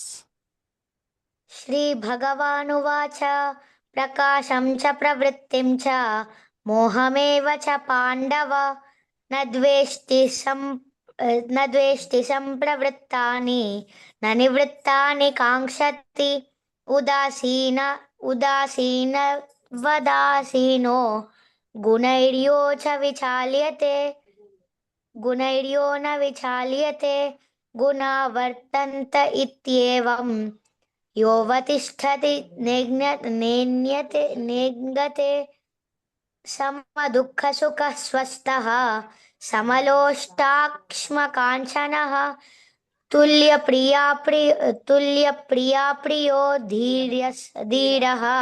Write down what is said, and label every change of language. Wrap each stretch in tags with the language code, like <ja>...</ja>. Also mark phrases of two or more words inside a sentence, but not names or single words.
<sa>శ్రీ భగవానువాచ ప్రకాశం చ ప్రవృత్తిం చ మోహమేవ చ పాండవ నద్వేష్టి సంప్రవృత్తాని నివృత్తాని కాంక్షతి ఉదాసీనో గుణైర్యో న విచాల్యతే गुणा वर्तन्त इत्येवम् योऽवतिष्ठति नेङ्गते समदुःखसुखः स्वस्थः समलोष्टाक्ष्मकाञ्चनः तुल्यप्रिया प्रियो धीरः</sa>